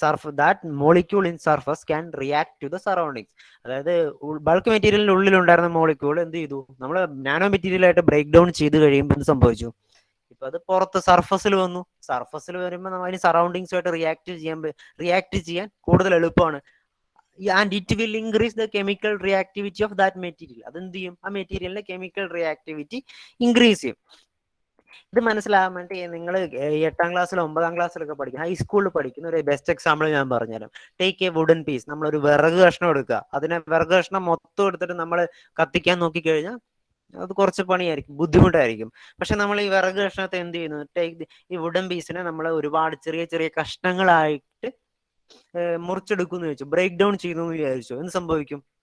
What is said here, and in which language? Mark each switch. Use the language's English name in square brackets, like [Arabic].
[English] that molecule in surface can react to the surroundings. [Malayalam] അതായത് bulk മെറ്റീരിയലിന്റെ ഉള്ളിലുണ്ടായിരുന്ന molecule എന്ത് ചെയ്തു? നമ്മൾ നാനോ മെറ്റീരിയൽ ആയിട്ട് ബ്രേക്ക് ഡൗൺ ചെയ്ത് കഴിയുമ്പോൾ എന്ത് സംഭവിച്ചു? ഇപ്പൊ അത് പുറത്ത് സർഫസിൽ വന്നു. സർഫസിൽ വരുമ്പോൾ നമ്മൾ അതിന് സറൗണ്ടിങ്സുമായിട്ട് റിയാക്ട് ചെയ്യാൻ കൂടുതൽ എളുപ്പമാണ്. [English] and it will increase the chemical reactivity of that material. [Malayalam] അതെന്ത് ചെയ്യും? ആ മെറ്റീരിയലിന്റെ കെമിക്കൽ റിയാക്ടിവിറ്റി ഇൻക്രീസ് ചെയ്യും. ഇത് മനസ്സിലാകാൻ വേണ്ടി നിങ്ങൾ 8ാം ക്ലാസ്സിലോ 9ാം ക്ലാസ്സിലൊക്കെ പഠിക്കുന്ന ഹൈസ്കൂളിൽ പഠിക്കുന്ന ഒരു ബെസ്റ്റ് എക്സാമ്പിൾ ഞാൻ പറഞ്ഞുതരാം. [English] Take a wooden piece. [Malayalam] നമ്മളൊരു വിറക് കഷ്ണം എടുക്കുക, അതിനെ വിറക് കഷ്ണം മൊത്തം എടുത്തിട്ട് നമ്മൾ കത്തിക്കാൻ നോക്കിക്കഴിഞ്ഞാൽ അത് കുറച്ച് പണിയായിരിക്കും, ബുദ്ധിമുട്ടായിരിക്കും. പക്ഷെ നമ്മൾ ഈ വിറക് കഷ്ണത്തെ എന്ത് ചെയ്യുന്നു, ഈ വുഡൻ പീസിനെ നമ്മൾ ഒരുപാട് ചെറിയ ചെറിയ കഷ്ണങ്ങളായിട്ട് മുറിച്ചെടുക്കുമെന്ന് വെച്ചു, ബ്രേക്ക് ഡൗൺ ചെയ്യുന്നു എന്ന് വിചാരിച്ചു. എന്ത് സംഭവിക്കും?